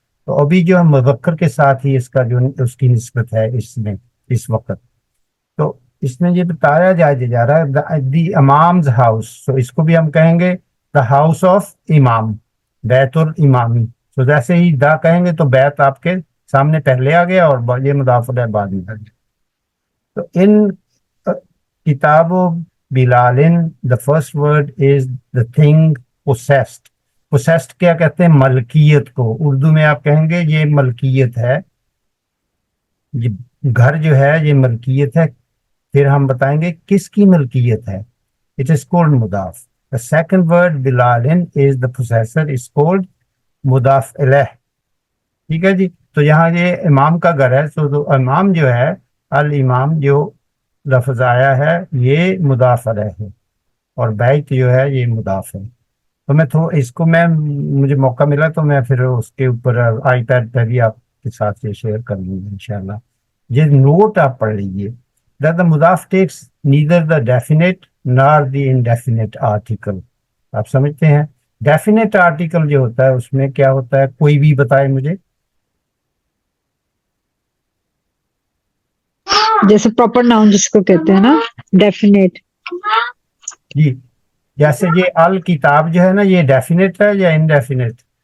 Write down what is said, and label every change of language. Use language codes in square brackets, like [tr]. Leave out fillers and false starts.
[ur] تو ابھی جو ہم مذکر کے ساتھ ہی اس کا جو اس کی نسبت ہے اس میں اس وقت. تو اس میں یہ بتایا جا رہا ہے [en] The imam's house. [ur] تو اس کو بھی ہم کہیں گے [en] the house of imam, [ur] بیت الامامی. تو جیسے ہی دا کہیں گے تو بیت آپ کے سامنے پہلے آ گیا اور یہ مضاف الیہ بعد میں آ گیا. [en] تو ان کتاب و بلالن the first word is the thing possessed. [ur] possessed کیا کہتے ہیں؟ ملکیت کو. اردو میں آپ کہیں گے یہ ملکیت ہے، یہ گھر جو ہے یہ ملکیت ہے. پھر ہم بتائیں گے کس کی ملکیت ہے. [en] it is called مضاف. the second word بلالن is the possessor is called مضاف الیہ. [ur] ٹھیک ہے جی. تو یہاں یہ امام کا گھر ہے، تو امام جو ہے الامام جو لفظ آیا ہے یہ مضاف الیہ ہے، اور بیت جو ہے یہ مضاف ہے. تو میں اس کو مجھے موقع ملا تو میں پھر اس کے اوپر آئی پیڈ پہ بھی آپ کے ساتھ یہ شیئر کر لوں گا انشاءاللہ. یہ نوٹ آپ پڑھ لیجیے. [en] The مضاف takes neither the definite nor the indefinite article. [ur] آپ سمجھتے ہیں ڈیفینیٹ آرٹیکل جو ہوتا ہے اس میں کیا ہوتا ہے؟ کوئی بھی بتائے مجھے. جیسے پراپر ناؤن جس کو کہتے ہیں نا ڈیفینیٹ. جی جیسے یہ الکتاب جو ہے نا یہ ڈیفینیٹ ہے یا انڈیفینیٹ؟